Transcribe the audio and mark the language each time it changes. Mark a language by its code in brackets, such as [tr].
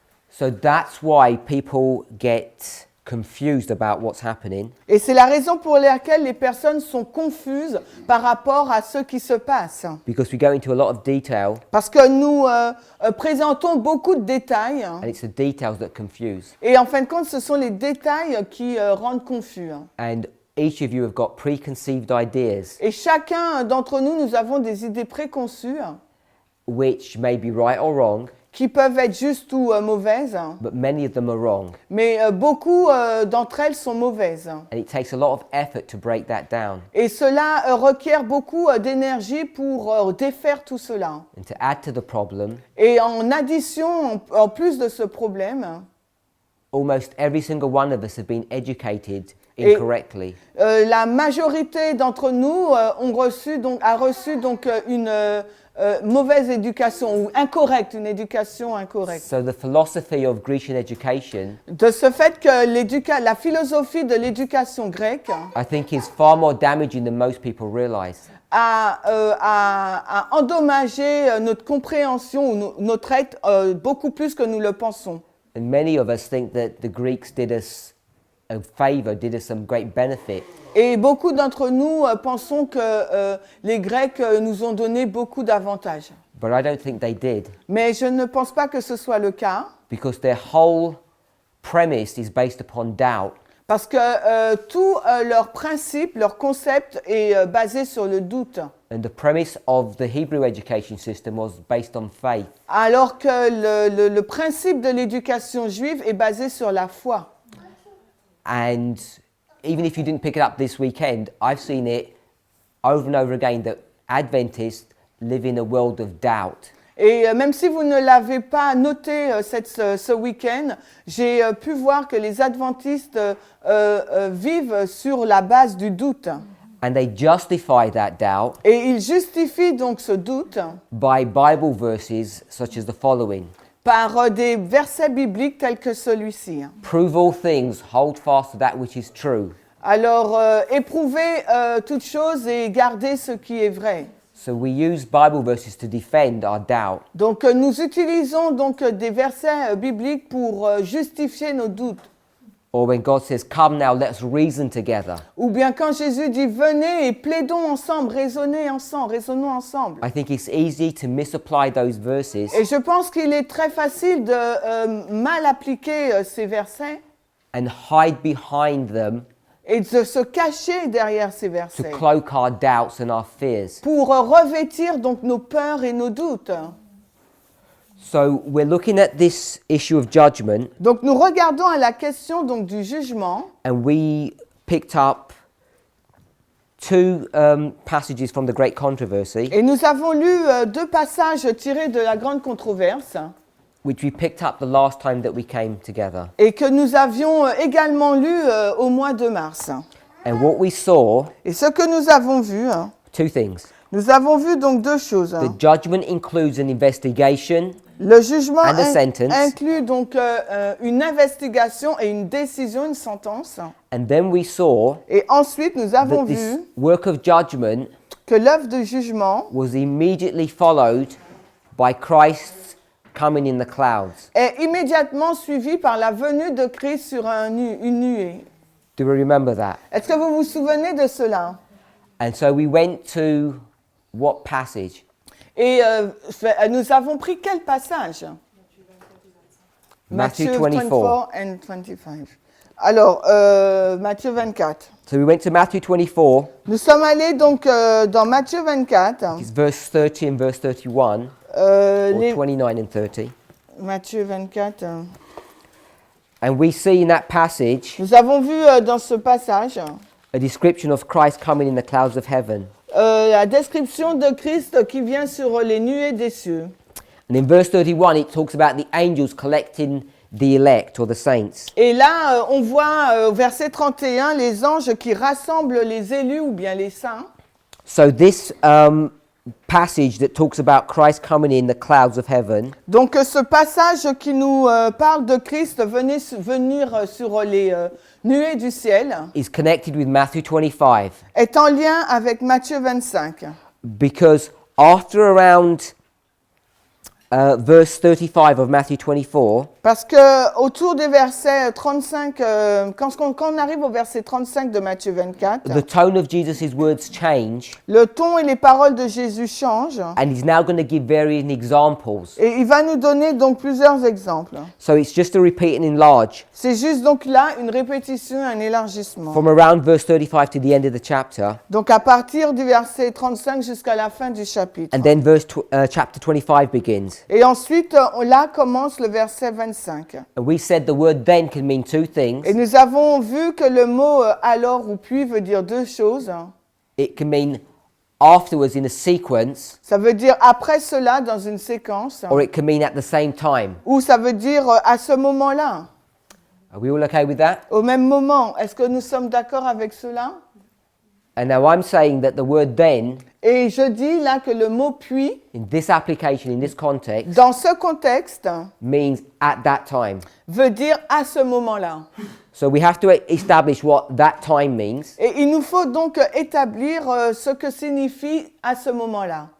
[en] So that's why people get confused about what's happening, [fr] Et c'est la raison pour laquelle les personnes sont confuses par rapport à ce qui se passe. [en] because we go into a lot of detail, [fr] Parce que nous présentons beaucoup de détails. [en] and it's the details that confuse. [fr] Et en fin de compte, ce sont les détails qui rendent confus. [en] And each of you have got preconceived ideas, [fr] Et chacun d'entre nous, nous avons des idées préconçues [en] which may be right or wrong, [fr] qui peuvent être justes ou mauvaises, [en] but many of them are wrong. [fr] mais beaucoup d'entre elles sont mauvaises. [en] And it takes a lot of effort to break that down. [fr] Et cela requiert beaucoup d'énergie pour défaire tout cela. [en] And to add to the problem, [fr] Et en addition, en plus de ce problème, [en] almost every single one of us have been educated [fr] Et- [en] incorrectly. [fr] la majorité d'entre nous a reçu une mauvaise éducation ou incorrecte, une éducation incorrecte. [en] So the philosophy of Grecian education, [fr] De ce fait que la philosophie de l'éducation grecque [en] I think, is far more damaging than most people realize. [fr] a endommagé notre compréhension ou notre être beaucoup plus que nous le pensons. [en] And many of us think that the Greeks did us a favor, did us some great benefit. [fr] Et beaucoup d'entre nous pensons que les Grecs nous ont donné beaucoup d'avantages. [en] But I don't think they did, [fr] Mais je ne pense pas que ce soit le cas, [en] because their whole premise is based upon doubt. [fr] parce que tout leur principe, leur concept est basé sur le doute. [en] And the premise of the Hebrew education system was based on faith. [fr] Alors que le principe de l'éducation juive est basé sur la foi. [en] And even if you didn't pick it up this weekend, I've seen it over and over again that Adventists live in a world of doubt. [fr] Et même si vous ne l'avez pas noté ce week-end, j'ai pu voir que les adventistes vivent sur la base du doute. [en] And they justify that doubt [fr] Et ils justifient donc ce doute [en] by Bible verses such as the following. [fr] par des versets bibliques tels que celui-ci. [en] Prove all things, hold fast to that which is true. [fr] Alors, éprouvez toutes choses et gardez ce qui est vrai. [en] So we use Bible verses to defend our doubt. [fr] Donc, nous utilisons donc des versets bibliques pour justifier nos doutes. [en] Or when God says, come now, let's reason together. [fr] Ou bien quand Jésus dit « Venez et plaidons ensemble, raisonnons ensemble ». [en] I think it's easy to misapply those verses [fr] Et je pense qu'il est très facile de mal appliquer ces versets [en] and hide behind them [fr] et de se cacher derrière ces [en] to [fr] versets [en] cloak our doubts and our fears. [fr] pour revêtir donc nos peurs et nos doutes. [en] So we're looking at this issue of judgment, [fr] Donc nous regardons à la question donc du jugement [en] and we picked up two passages from the Great Controversy. [fr] et nous avons lu deux passages tirés de la grande controverse. [en] which we picked up the last time that we came together. [fr] et que nous avions également lu au mois de mars. [en] And what we saw, [fr] Et ce que nous avons vu, [en] two things. [fr] nous avons vu donc deux choses. [en] The judgment includes an investigation [fr] Le jugement [en] and a sentence. [fr] inclut donc une investigation et une décision, une sentence. [en] And then we saw [fr] Et ensuite, nous avons [en] that this [fr] vu [en] work of judgment [fr] que l'œuvre de jugement [en] was immediately followed by Christ's coming in the clouds. [fr] est immédiatement suivie par la venue de Christ sur une nuée. [en] Do we remember that? [fr] Est-ce que vous vous souvenez de cela? [en] And so we went to what passage? [fr] Et nous avons pris quel passage? [en] Matthew 24. 24 and 25. [fr] Alors, Matthieu 24. [en] So we went to Matthew 24, [fr] Nous sommes allés donc dans Matthieu 24, [en] it's verse 30 and verse 31, or [fr] les- [en] 29 and 30. [fr] Matthieu 24. [en] And we see in that passage [fr] Nous avons vu dans ce passage [en] a description of Christ coming in the clouds of heaven. [fr] la description de Christ qui vient sur les nuées des cieux. [en] And in verse 31, it talks about the angels collecting the elect or the saints. [fr] Et là, on voit au verset 31 les anges qui rassemblent les élus ou bien les saints. [en] So this passage that talks about Christ coming in the clouds of heaven [fr] Donc ce passage qui nous parle de Christ venir sur les nuées du ciel [en] is connected with Matthew 25, [fr] est en lien avec Matthieu 25. [en] because after around verse 35 of Matthew 24, [fr] Parce que autour des versets 35, quand on arrive au verset 35 de Matthieu 24, [en] the tone of Jesus' words change, [fr] le ton et les paroles de Jésus changent [en] and he's now going to give various examples. [fr] et il va nous donner donc plusieurs exemples. [en] So it's just to repeat and enlarge [fr] C'est juste donc là une répétition, un élargissement. [en] from around verse 35 to the end of the chapter, [fr] Donc à partir du verset 35 jusqu'à la fin du chapitre. [en] and then chapter 25 begins. [fr] Et ensuite, là commence le verset 25. [en] And we said the word then can mean two things. [fr] Et nous avons vu que le mot alors ou puis veut dire deux choses. [en] It can mean afterwards in a sequence, [fr] Ça veut dire après cela dans une séquence, [en] or it can mean at the same time. [fr] ou ça veut dire à ce moment-là, [en] Are we all okay with that? [fr] au même moment. Est-ce que nous sommes d'accord avec cela? [en] And now I'm saying that the word then, [fr] Et je dis là que le mot puis, [en] in this application, in this context, [fr] dans ce contexte, [en] means at that time. [fr] veut dire à ce moment-là. [en] So we have to establish what that time means. [fr] Et il nous faut donc établir ce que signifie à ce moment-là.